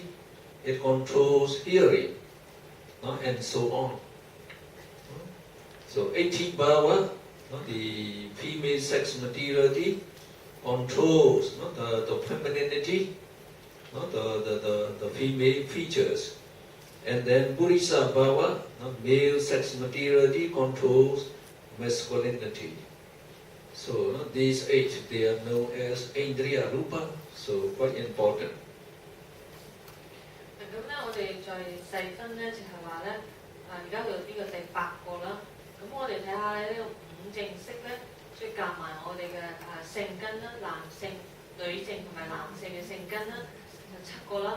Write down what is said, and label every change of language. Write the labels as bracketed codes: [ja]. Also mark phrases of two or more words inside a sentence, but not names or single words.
[en] It controls hearing, and so on. So [pi] eti bhava, [en] the female sex materiality, controls the femininity, the female features. And then [pi] purisa bhava, [en] male sex materiality, controls masculinity. So these 8, they are known as [pi] indriya rupa, [en] so quite important. [yue] 咁咧，我哋再細分咧，就係話咧，而家去到呢個第8個啦。咁我哋睇下咧，呢個五正式咧，再夾埋我哋嘅性根啦，女性同埋男性嘅性根啦，就7個啦。